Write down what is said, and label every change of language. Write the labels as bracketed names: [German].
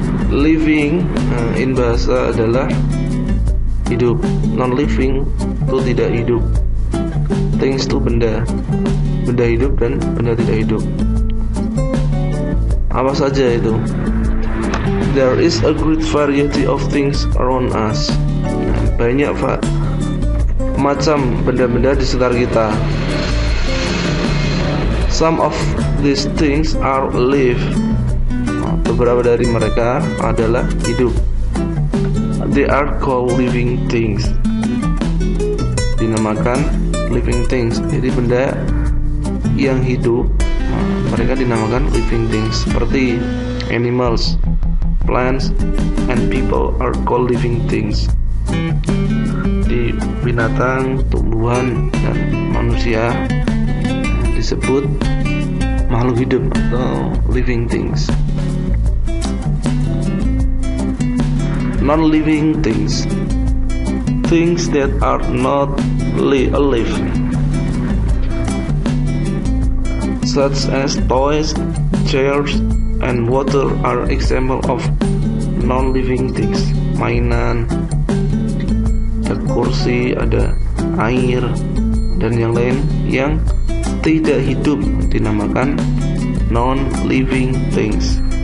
[Indonesian] Living in bahasa adalah hidup, non-living itu tidak hidup. Things itu benda hidup dan benda tidak hidup. Apa saja itu? [English] There is a great variety of things around us. [Indonesian] Banyak macam benda-benda di sekitar kita. [English] Some of these things are live. [Indonesian] Beberapa dari mereka adalah hidup. [English] They are called living things. [Indonesian] Dinamakan [English] living things. [Indonesian] Jadi benda yang hidup, mereka dinamakan living things. [English] Seperti animals, plants, and people are called living things. [Indonesian] Di binatang, tumbuhan, dan manusia disebut makhluk hidup atau living things. [English] Non-living things, things that are not alive, such as toys, chairs, and water are example of non-living things. [Indonesian] Mainan, ada kursi, ada air, dan yang lain yang tidak hidup dinamakan non-living things.